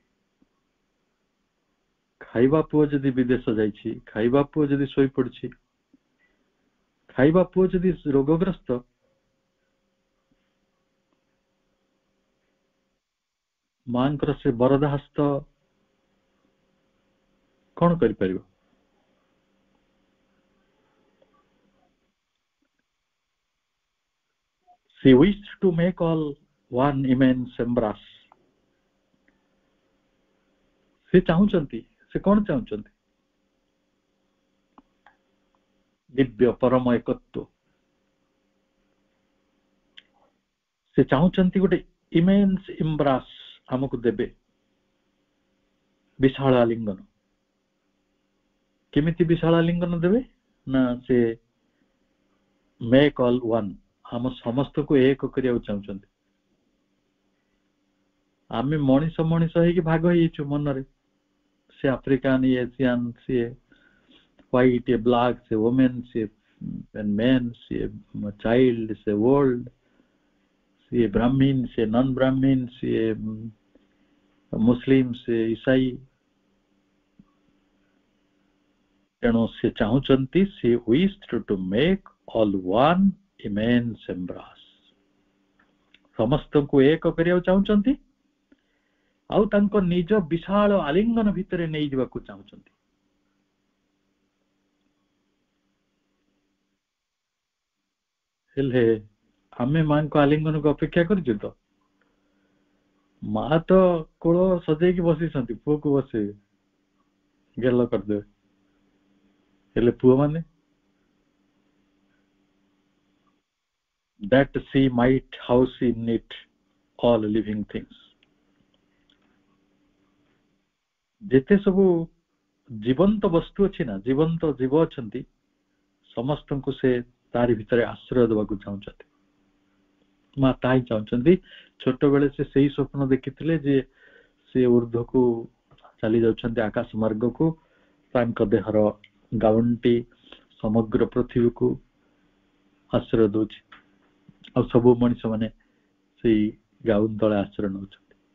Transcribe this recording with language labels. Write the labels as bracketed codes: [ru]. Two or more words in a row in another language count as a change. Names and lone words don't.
[or] ଖାଇବା ପୁଅ ଯଦି ବିଦେଶ ଯାଇଛି, ଖାଇବା ପୁଅ ଯଦି ଶୋଇପଡିଛି, ଖାଇବା ପୁଅ ଯଦି ରୋଗଗ୍ରସ୍ତ, ମାଙ୍କର ସେ ବରଦା ହସ୍ତ କଣ କରିପାରିବ? [en] She wished to make all one immense embrace. [or] ସେ ଚାହୁଁଛନ୍ତି, ସେ କଣ ଚାହୁଁଛନ୍ତି? ଦିବ୍ୟ ପରମ ଏକତ୍ୱ। ସେ ଚାହୁଁଛନ୍ତି ଗୋଟେ [en] immense embrace [or] ଆମକୁ ଦେବେ, ବିଶାଳ ଆଲିଙ୍ଗନ। କେମିତି ବିଶାଳ ଆଲିଙ୍ଗନ ଦେବେ? ନା ସେ [en] make all one, [or] ଆମ ସମସ୍ତଙ୍କୁ ଏକ କରିବାକୁ ଚାହୁଁଛନ୍ତି। ଆମେ ମଣିଷ ମଣିଷ ହେଇକି ଭାଗ ହେଇଯାଇଛୁ ମନରେ, ସେ ଆଫ୍ରିକାନ, ଏସିଆନ, ସିଏ [en] white, a black, a woman, a man, a child, a world, a Brahmin, a non-Brahmin, a Muslim, a Isai. [or] ତେଣୁ ସେ ଚାହୁଁଛନ୍ତି, ସେ [en] wished to make all one immense embrace. [or] ସମସ୍ତଙ୍କୁ ଏକ କରିବାକୁ ଚାହୁଁଛନ୍ତି ଆଉ ତାଙ୍କ ନିଜ ବିଶାଳ ଆଲିଙ୍ଗନ ଭିତରେ ନେଇଯିବାକୁ ଚାହୁଁଛନ୍ତି। ହେଲେ ଆମେ ମାଙ୍କ ଆଲିଙ୍ଗନକୁ ଅପେକ୍ଷା କରିଛୁ ତ? ମା ତ କୋଳ ସଜେଇକି ବସିଛନ୍ତି, ପୁଅକୁ ବସେଇବେ, ଗେଲ କରିଦେବେ। ହେଲେ ପୁଅ ମାନେ, [en] that she might house in it all living things. [or] ଯେତେ ସବୁ ଜୀବନ୍ତ ବସ୍ତୁ ଅଛି ନା, ଜୀବନ୍ତ ଜୀବ ଅଛନ୍ତି, ସମସ୍ତଙ୍କୁ ସେ ତାରି ଭିତରେ ଆଶ୍ରୟ ଦେବାକୁ ଚାହୁଁଛନ୍ତି। ମା ତାହା ହିଁ ଚାହୁଁଛନ୍ତି। ଛୋଟବେଳେ ସେ ସେଇ ସ୍ୱପ୍ନ ଦେଖିଥିଲେ ଯେ ସେ ଉର୍ଦ୍ଧ୍ୱକୁ ଚାଲି ଯାଉଛନ୍ତି, ଆକାଶ ମାର୍ଗକୁ, ତାଙ୍କ ଦେହର ଗାଉନଟି ସମଗ୍ର ପୃଥିବୀକୁ ଆଶ୍ରୟ ଦଉଛି ଆଉ ସବୁ ମଣିଷ ମାନେ ସେଇ ଗାଉନ ତଳେ ଆଶ୍ରୟ ନେଉଛନ୍ତି।